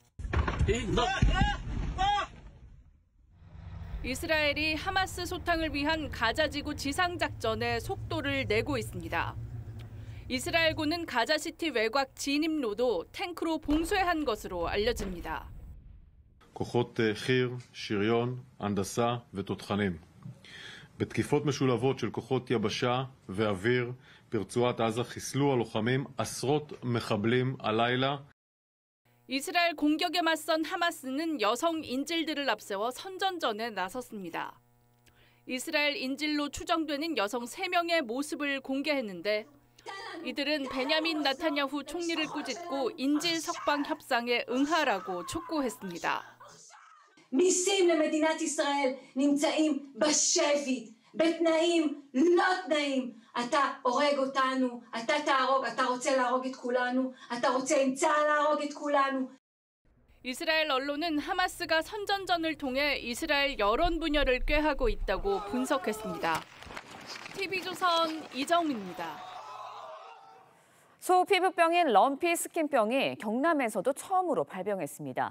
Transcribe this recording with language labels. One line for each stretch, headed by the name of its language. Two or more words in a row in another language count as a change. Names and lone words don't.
Korean: 이스라엘이 하마스 소탕을 위한 가자지구 지상작전에 속도를 내고 있습니다. 이스라엘군은 가자시티 외곽 진입로도 탱크로 봉쇄한 것으로 알려집니다.
Hebrew: כוחות חי"ר, שריון, הנדסה ותותחנים. בתקיפות משולבות של כוחות יבשה ואוויר ברצועת עזה חיסלו הלוחמים עשרות מחבלים הלילה.
Korean: 이스라엘 공격에 맞선 하마스는 여성 인질들을 앞세워 선전전에 나섰습니다. 이스라엘 인질로 추정되는 여성 3명의 모습을 공개했는데 이들은 베냐민 나타냐후 총리를 꾸짖고 인질 석방 협상에 응하라고 촉구했습니다.
Hebrew: מיסים למדינת ישראל נמצאים בשבי, בתנאים לא תנאים. אתה הורג אותנו, אתה תהרוג, אתה רוצה להרוג את כולנו, אתה רוצה עם צה"ל להרוג את כולנו.
Korean: 이스라엘 언론은 하마스가 선전전을 통해 이스라엘 여론 분열을 꾀하고 있다고 분석했습니다. TV조선 이정민입니다. 소피부병인 럼피 스킨병이 경남에서도 처음으로 발병했습니다.